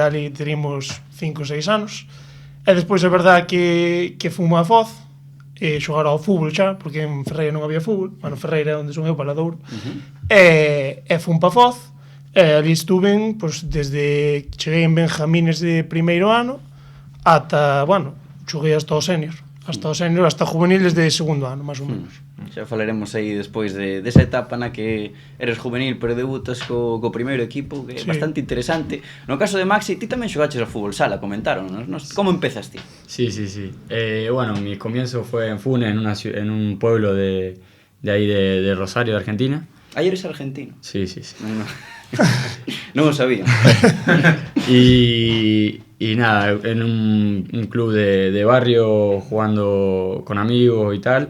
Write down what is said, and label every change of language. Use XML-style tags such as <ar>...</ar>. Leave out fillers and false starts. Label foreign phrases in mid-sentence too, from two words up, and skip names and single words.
<gl>ali teríamos 5 ou 6 anos, e despois é verdad que fumo a Foz, xogar ao fútbol xa, porque en Ferreira non había fútbol, bueno, Ferreira é onde son eu, Valadouro, e fun pa Foz, e ali estuve, pues, desde que cheguei en Benjamines de primeiro ano, ata, bueno, xoguei hasta o senior, hasta juveniles de segundo ano, máis ou menos. Xa falaremos aí despois desa etapa na que eres juvenil pero debutas co primeiro equipo, que é Sí. bastante interesante. No caso de Maxi, ti tamén xogaches ao fútbol sala, comentaron, nos? Como empezas ti? Sí.</gl> <es>Bueno, mi comienzo fue en Funes, en un pueblo de ahí de Rosario, de Argentina.</es> <gl>Aí eres argentino. Sí. Non o sabía.</gl> <es>Y nada, en un club de barrio jugando con amigos y tal.</es>